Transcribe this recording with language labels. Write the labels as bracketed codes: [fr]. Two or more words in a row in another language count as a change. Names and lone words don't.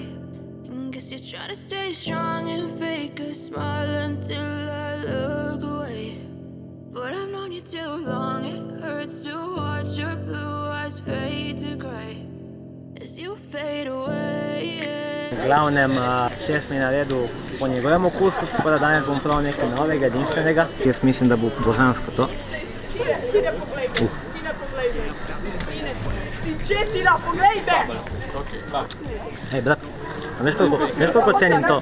[en] And guess you're trying to stay strong and fake a smile until I look away. But I've known you too long, it hurts to watch your blue eyes fade to grey as you fade away. [sl] V glavnem, šef mi je naredil po njegovem okusu, tako da danes bom prav nekaj novega, edinstvenega. Jaz mislim, da bo božansko to. Četila, poglej me! Ej, brat, veš koliko cenim to?